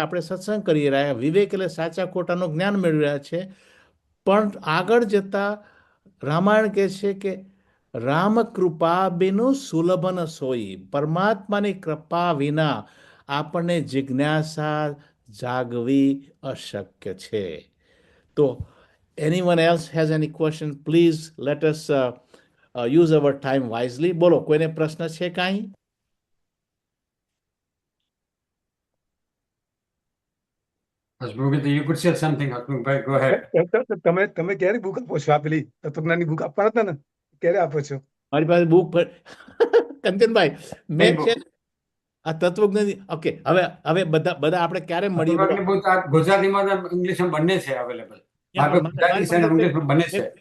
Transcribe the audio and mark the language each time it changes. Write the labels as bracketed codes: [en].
[gu] આપણે સત્સંગ કરી રહ્યા, વિવેક એટલે સાચા ખોટાનું જ્ઞાન મેળવી રહ્યા છે. પણ આગળ જતા રામાયણ કહે છે કે [hi] રામ કૃપા બિનુ સુલભ ન સોઈ, [gu] પરમાત્માની કૃપા વિના આપણને જિજ્ઞાસા જાગવી અશક્ય છે. [en] તો anyone else has any question, please let us use our time wisely. [gu] બોલો, કોઈને પ્રશ્ન છે કાંઈ? [en] You could say something, Hasmukh. Go ahead. [gu] તમે ક્યારે બુક આપો છો? આ પેલી તત્વજ્ઞાનની બુક આપવાના હતા ને, ક્યારે આપો છો? મારી પાસે બુક કંચનભાઈ મેં [en] book. [gu] છે આ તત્વજ્ઞાની. ઓકે, હવે બધા આપણે ક્યારે મળીએ? તત્વજ્ઞાનની book આ ગુજરાતીમાં અને ઇંગ્લિશમાં બંને છે અવેલેબલ. ગુજરાતી છે અને ઇંગ્લિશમાં બંને છે.